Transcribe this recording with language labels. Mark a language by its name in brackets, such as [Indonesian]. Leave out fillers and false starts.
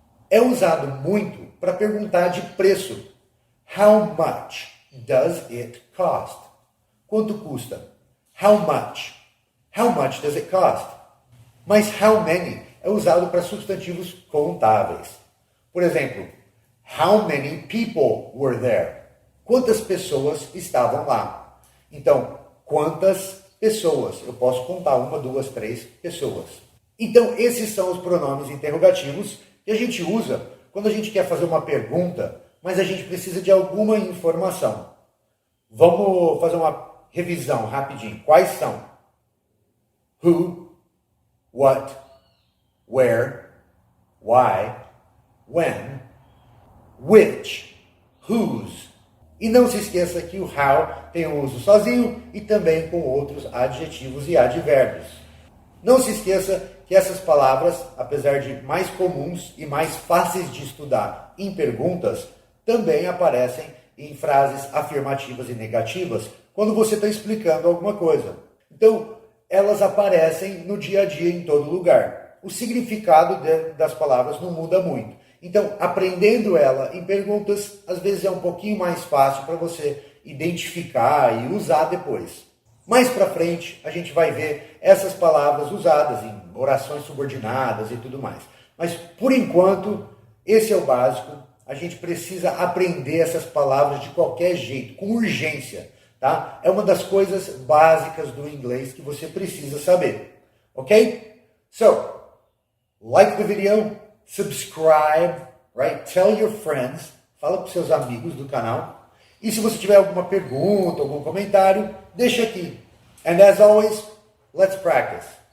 [Portuguese] É usado muito para perguntar de preço. [English] How much does it cost? [Portuguese] Quanto custa? [English] How much? How much does it cost? [Portuguese] Mas how many é usado para substantivos contáveis. Por exemplo, [English] how many people were there? [Portuguese] Quantas pessoas estavam lá? Então, quantas pessoas? Eu posso contar 1, 2, 3 pessoas. Então, esses são os pronomes interrogativos que a gente usa quando a gente quer fazer uma pergunta, mas a gente precisa de alguma informação. Vamos fazer uma revisão rapidinho. Quais são? [English] Who, what, where, why, when, which, whose. [Portuguese] E não se esqueça que o how tem o uso sozinho e também com outros adjetivos e advérbios. Não se esqueça que essas palavras, apesar de mais comuns e mais fáceis de estudar em perguntas, também aparecem em frases afirmativas e negativas quando você está explicando alguma coisa. Então, elas aparecem no dia a dia em todo lugar. O significado das palavras não muda muito. Então, aprendendo ela em perguntas, às vezes é um pouquinho mais fácil para você identificar e usar depois. Mais para frente, a gente vai ver essas palavras usadas em orações subordinadas e tudo mais. Mas, por enquanto, esse é o básico. A gente precisa aprender essas palavras de qualquer jeito, com urgência, tá? É uma das coisas básicas do inglês que você precisa saber, ok? [English] So, like the video, subscribe, right? Tell your friends, [Portuguese] fala para seus amigos do canal. E se você tiver alguma pergunta, algum comentário, deixa aqui. [English] And as always, let's practice.